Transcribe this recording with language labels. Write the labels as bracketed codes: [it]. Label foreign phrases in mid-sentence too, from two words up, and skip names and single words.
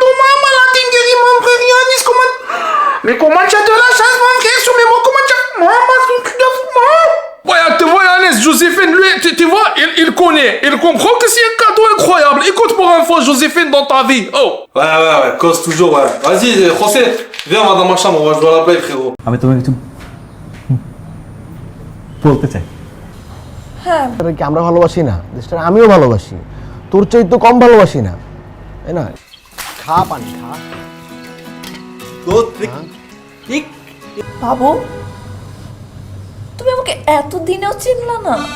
[fr] Maman, la dinguerie, mon frère Yannis, comment... Mais comment tu as de la chance, mon frère? Sur comment tu as... Maman, c'est un truc de fou, maman. Ouais, tu vois, Yannis, Joséphine, lui, tu vois, il connaît, il comprend que c'est un cadeau incroyable. Écoute pour une fois, Joséphine, dans ta vie. Oh. Ouais, cause toujours, ouais. Vas-y, José, viens, on va dans ma chambre, on va jouer à la play, frérot. [bn] আমি তোমাকে কিছু বলতে চাই। কি আমরা ভালোবাসি না দেশটা আমিও ভালোবাসি তোর চাইতে কম ভালোবাসি না তাই না খা পানি খা বাবু তুমি আমাকে এতদিনেও চিনলা না?